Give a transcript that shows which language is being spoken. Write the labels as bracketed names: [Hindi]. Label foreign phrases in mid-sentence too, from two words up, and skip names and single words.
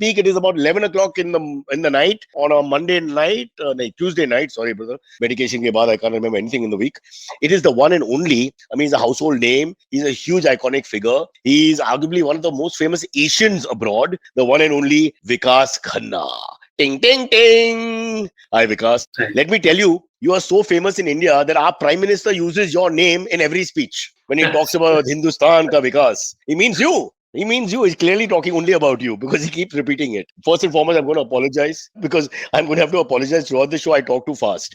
[English] It is about 11 o'clock in the night on a Monday night, Tuesday night. Sorry, brother. Medication [Hindi] ke baad, [English] I can't remember anything in the week. It is the one and only. He's a household name. He's a huge iconic figure. He's arguably one of the most famous Asians abroad. The one and only Vikas Khanna. Ting, ting, ting. Hi, Vikas. Hi. Let me tell you, you are so famous in India that our Prime Minister uses your name in every speech. When he talks about [Hindi] Hindustan ka Vikas, [English] he means you. He means you. He's clearly talking only about you because he keeps repeating it. First and foremost, I'm going to apologize because I'm going to have to apologize throughout the show. I talk too fast.